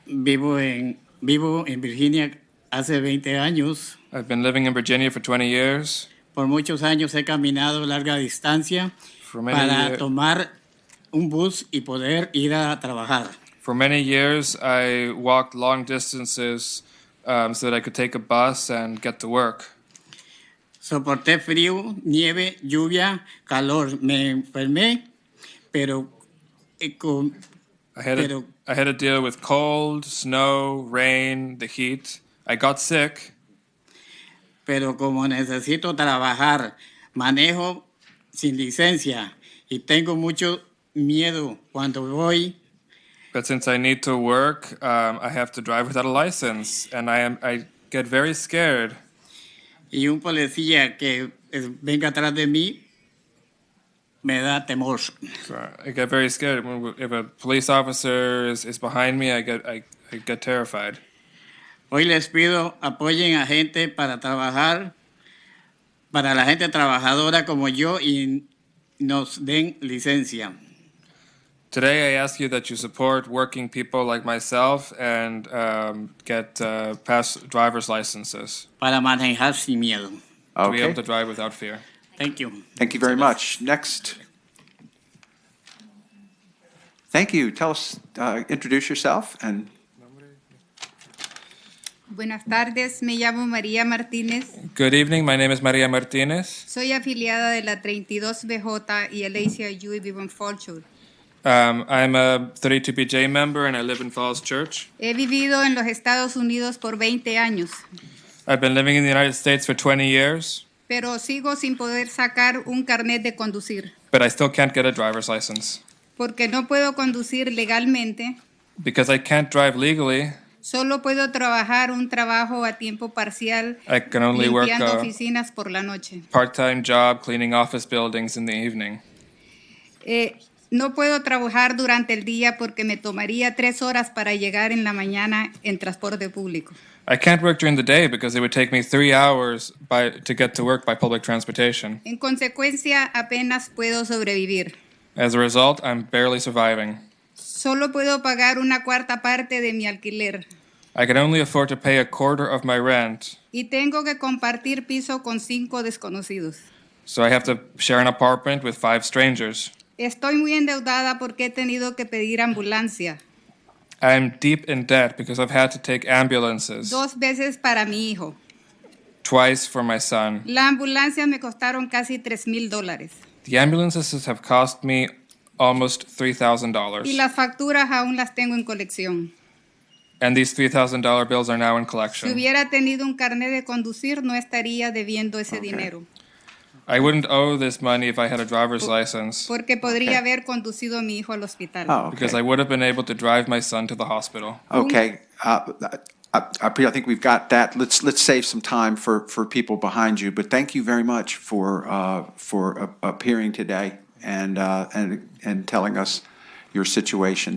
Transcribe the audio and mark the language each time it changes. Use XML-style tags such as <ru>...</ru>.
<es>Vivo en Virginia hace 20 años.</es> <en>I've been living in Virginia for 20 years.</en> <es>Por muchos años he caminado larga distancia</es> <en>For many,</en> <es>para tomar un bus y poder ir a trabajar.</es> <en>for many years, I walked long distances so that I could take a bus and get to work.</en> <es>Soporté frío, nieve, lluvia, calor. Me enfermé, pero</es> <en>I had to deal with cold, snow, rain, the heat. I got sick.</en> <es>Pero como necesito trabajar, manejo sin licencia y tengo mucho miedo cuando voy.</es> <en>But since I need to work, I have to drive without a license, and I get very scared.</en> <es>Y un policía que venga atrás de mí me da temor.</es> <en>So I get very scared. If a police officer is behind me, I get terrified.</en> <es>Hoy les pido apoyen a gente para trabajar, para la gente trabajadora como yo y nos den licencia.</es> <en>Today, I ask you that you support working people like myself and get past driver's licenses</en> <es>Para manejar sin miedo.</es> <en>to be able Okay. to drive without fear. Thank you. Thank you very much. Next. Thank you. Tell us, introduce yourself and</en> <es>Buenas tardes, me llamo María Martínez.</es> <en>Good evening. My name is Maria Martinez.</en> <es>Soy afiliada de la 32BJ y el ACIU y vivo en Fallsville.</es> <en>I'm a 32BJ member and I live in Falls Church.</en> <es>He vivido en los Estados Unidos por 20 años,</es> <en>I've been living in the United States for 20 years,</en> <es>pero sigo sin poder sacar un carnet de conducir,</es> <en>but I still can't get a driver's license</en> <es>porque no puedo conducir legalmente.</es> <en>because I can't drive legally.</en> <es>Solo puedo trabajar un trabajo a tiempo parcial,</es> <en>I can only work</en> <es>limpiando</es> <en>a</en> <es>oficinas por la noche.</es> <en>part-time job cleaning office buildings in the evening.</en> <es>No puedo trabajar durante el día porque me tomaría 3 horas para llegar en la mañana en transporte público.</es> <en>I can't work during the day because it would take me 3 hours to get to work by public transportation.</en> <es>En consecuencia, apenas puedo sobrevivir.</es> <en>As a result, I'm barely surviving.</en> <es>Solo puedo pagar una cuarta parte de mi alquiler</es> <en>I can only afford to pay a quarter of my rent,</en> <es>y tengo que compartir piso con 5 desconocidos.</es> <en>so I have to share an apartment with 5 strangers.</en> <es>Estoy muy endeudada porque he tenido que pedir ambulancia</es> <en>I'm deep in debt because I've had to take ambulances</en> <es>2 veces para mi hijo.</es> <en>twice for my son.</en> <es>La ambulancia me costaron casi $3,000</es> <en>The ambulances have cost me almost</en> <es>y</es> <en>$3,000,</en> <es>las facturas aún las tengo en colección.</es> <en>and these $3,000 bills are now in</en> <es>Si</es> <en>collection.</en> <es>hubiera tenido un carnet de conducir, no estaría debiendo ese dinero,</es> <en>I wouldn't owe this money if I had a driver's license</en> <es>porque podría haber conducido a mi hijo al hospital. oh,</es> <en>because okay. I would have been able to drive my son to the hospital. Okay. I think we've got that. Let's save some time for people behind you. But thank you very much for appearing today and telling us your situation.</en>